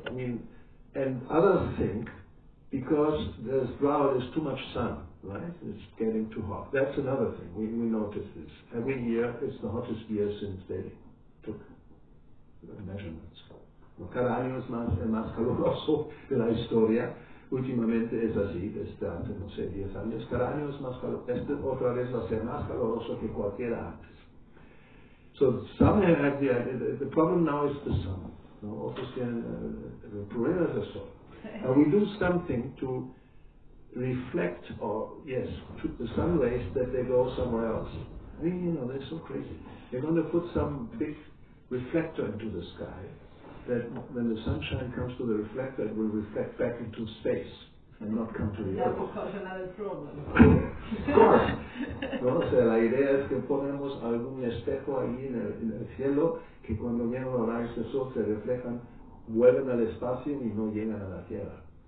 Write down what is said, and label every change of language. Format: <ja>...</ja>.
<en>I mean, and others think because there's too much sun, right? It's getting too hot. That's another thing. We notice this. Every year it's the hottest year since they took measurements.</en> <es>Cada año es más caluroso de la historia. Últimamente es así, desde hace, 10 años. Cada año es más caluroso. Otra vez va a ser más caluroso que cualquiera antes.</es> <en>So some have the problem now is the sun. No? The problema es el sol. And we do something to reflect, to the sun rays that they go somewhere else. I mean, they're so crazy. They're going to put some big reflector into the sky that when the sunshine comes to the reflector, it will reflect back into space and not come to the earth. That will cause another problem. Of course. ¿No?</en> <es>O sea, la idea es que ponemos algún espejo ahí en el cielo que cuando vienen los rayos del sol se reflejan, vuelven al espacio y no llegan a la Tierra.</es>